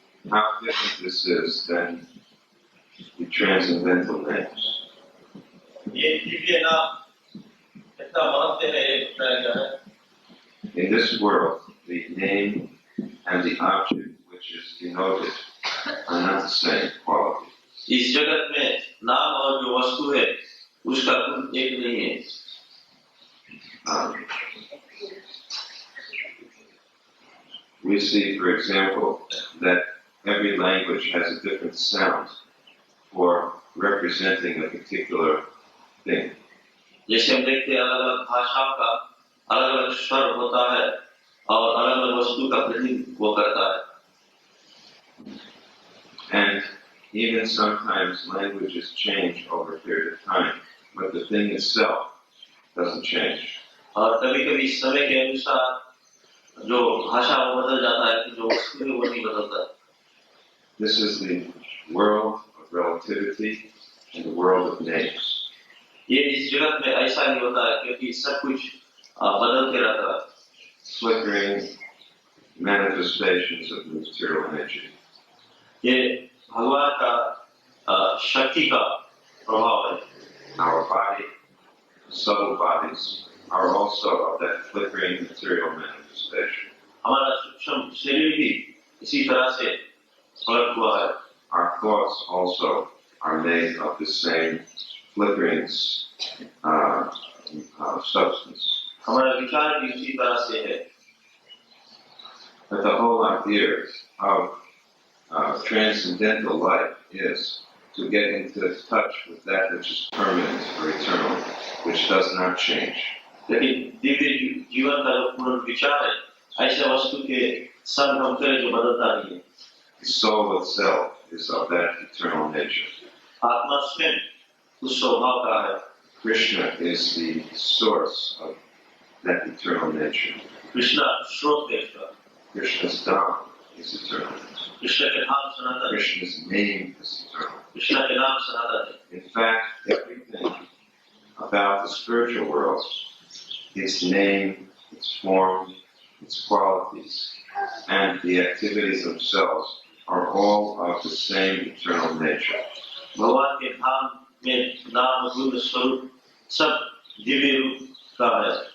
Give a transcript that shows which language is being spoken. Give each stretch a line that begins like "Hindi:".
English: How different this is than the transcendental names.
Hindi: ये दिव्य नाम कितना महत्व है ये बताया गया है.
English: In this world, the name and the object which is denoted are not the same quality.
Hindi: इस जगत में नाम और जो वस्तु है उसका गुण एक नहीं है.
English: We see, for example, that every language has a different sound for representing a particular thing.
Hindi: जैसे हम देखते हैं अलग-अलग भाषाओं का अलग-अलग स्वर होता है और अलग-अलग वस्तु का प्रतिनिधित्व करता है.
English: And even sometimes languages change over a period of time, but the thing itself doesn't change.
Hindi: और कभी-कभी समय के अनुसार जो भाषा वो बदल जाता है, जो वस्तु है वो नहीं बदलता.
English: This is the world of relativity and the world of names.
Hindi: ये इस जगत में ऐसा नहीं होता है क्योंकि सब कुछ बदलते रहता है.
English: Flickering manifestations of the material nature.
Hindi: ये भगवान का शक्ति का प्रभाव है.
English: Our body, subtle bodies, are also of that flickering material manifestation.
Hindi: हमारा सूक्ष्म शरीर भी इसी तरह से फलक हुआ है.
English: Our thoughts also are made of the same flickering substance.
Hindi: हमारा विचार भी इसी तरह से है.
English: But the whole idea of transcendental life is to get into touch with that which is permanent or eternal, which does not change.
Hindi: लेकिन दिव्य जीवन का जो पूर्ण विचार है ऐसे वस्तु के संग हम करें जो बदलता नहीं है.
English: The soul itself is of that eternal nature.
Hindi: आत्मा स्वयं उस स्वभाव का है.
English: Krishna is the source of that eternal nature.
Hindi: Krishna स्रोत है इसका.
English: Krishna's Dham is eternal.
Hindi: Krishna के नाम सनातन.
English: Krishna's name is eternal.
Hindi: Krishna के नाम सनातन है.
English: In fact, everything about the spiritual world, its name, its form, its qualities, and the activities themselves are all of the same eternal nature.
Hindi: भगवान के धाम में नाम गुण स्वरूप सब दिव्य रूप का है.